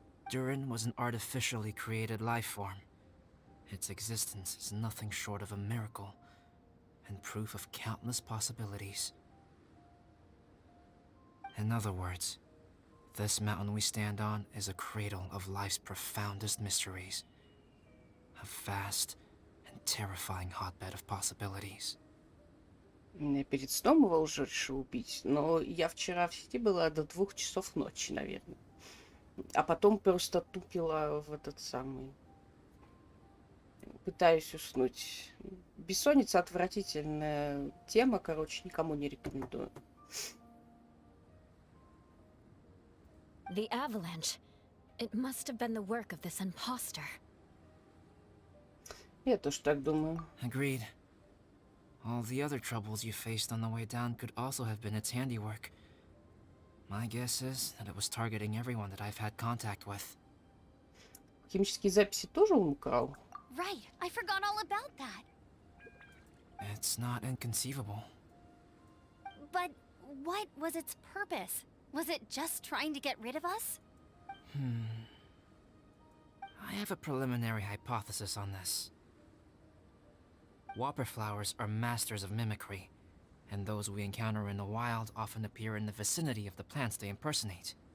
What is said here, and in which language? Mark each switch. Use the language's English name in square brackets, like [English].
[English] Durin was an artificially created life form. Its existence is nothing short of a miracle, and proof of countless possibilities. In other words, this mountain we stand on is a cradle of life's profoundest mysteries. A vast and terrifying hotbed of possibilities. [Russian] Я перед сном его уже решил убить, но я вчера в сети была до 2 часов ночи, наверное. А потом просто тупила в этот самый... Пытаюсь уснуть. Бессонница отвратительная тема, короче, никому не рекомендую. [English] The avalanche. It must have been the work of this imposter. [Russian] Я тоже так думаю. [English] Agreed. All the other troubles you faced on the way down could also have been its handiwork. My guess is that it was targeting everyone that I've had contact with. [Russian] Химические записи тоже он украл? [English] Right, I forgot all about that. It's not inconceivable. But what was its purpose? Was it just trying to get rid of us? I have a preliminary hypothesis on this. Whopper flowers are masters of mimicry, and those we encounter in the wild often appear in the vicinity of the plants they impersonate.